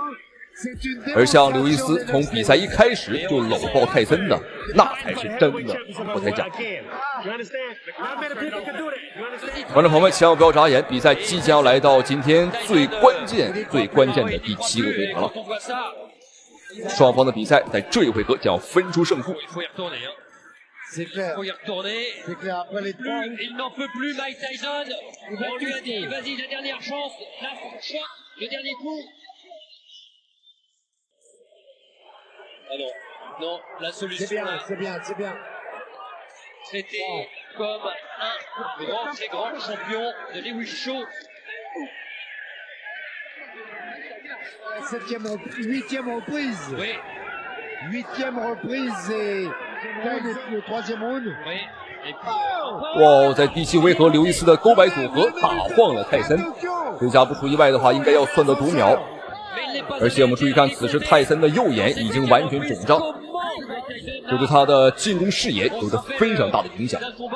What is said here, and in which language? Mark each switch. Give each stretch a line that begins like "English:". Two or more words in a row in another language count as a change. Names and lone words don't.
Chinese: 而像刘易斯从比赛一开始就搂抱泰森的，那才是真的不太讲。观众朋友们，千万不要眨眼，比赛即将要来到今天最关键的第7个回合了。双方的比赛在这一回合将要分出胜负。
French: C'est clair. Faut y retourner. C'est clair. Après les trois. Il n'en peut plus, Mike Tyson. On lui a dit, vas-y, la dernière chance. Là, le dernier coup. Ah non. Non, la solution. C'est bien, c'est bien, c'est bien. Traité comme un grand, très grand champion de Lewis Shaw. 8e reprise. Oui. 8e reprise et le 3e round.
Chinese: 哇，在第7回合，刘易斯的勾摆组合打晃了泰森，这下不出意外的话，应该要算到读秒。而且我们注意看，此时泰森的右眼已经完全肿胀，这对他的进攻视野有着非常大的影响。